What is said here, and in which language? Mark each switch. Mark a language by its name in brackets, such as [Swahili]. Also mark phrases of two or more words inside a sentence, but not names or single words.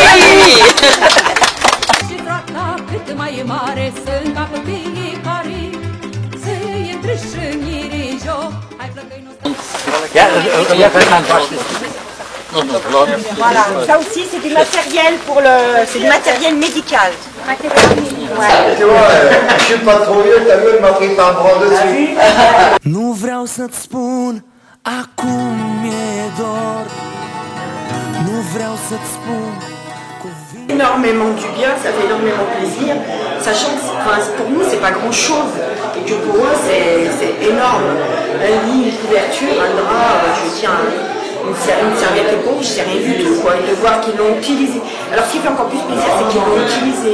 [French] Voilà, ça aussi c'est du matériel c'est du matériel médical. Je suis pas trop vieux, t'as vu, elle m'a pris par bras dessus. [Romanian] Nu vreau să-ți spun, acum mi-e dor. Nu vreau să-ți spun. [French] Énormément du bien, ça fait énormément plaisir, sachant que pour nous c'est pas grand chose et que pour eux c'est énorme. Un lit, une couverture, un drap, je veux dire une serviette éponge, c'est rien du tout quoi. Et de voir qu'ils l'ont utilisé. Alors ce qui fait encore plus plaisir c'est qu'ils l'ont utilisé.